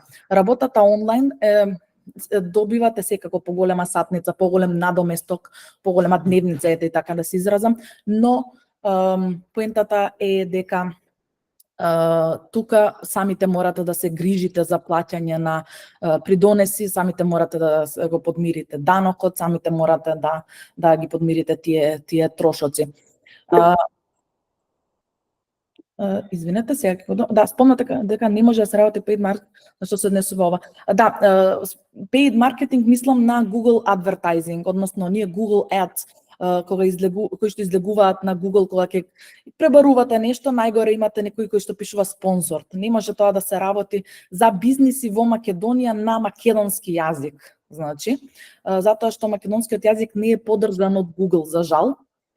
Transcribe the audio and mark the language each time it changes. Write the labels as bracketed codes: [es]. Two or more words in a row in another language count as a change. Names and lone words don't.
[mk] Работата онлайн добивате секако поголема сатница, поголем надоместок, поголема дневница, и така да се изразам, но поентата е дека тука самите морате да се грижите за плаќање на придонеси, самите морате да го подмирите данокот, самите морате да ги подмирите тие трошоци. Извинете, сега спомнате дека не може да се работи [en] paid marketing, [mk] на што се однесува ова. [en] Paid marketing [mk] мислам на Google advertising, односно ние Google Ads, кои што излегуваат на Google кога ќе пребарувате нешто, најгоре имате некој кој што пишува спонсор. Не може тоа да се работи за бизниси во Македонија на македонски јазик. Значи, затоа што македонскиот јазик не е поддржан од Google, за жал.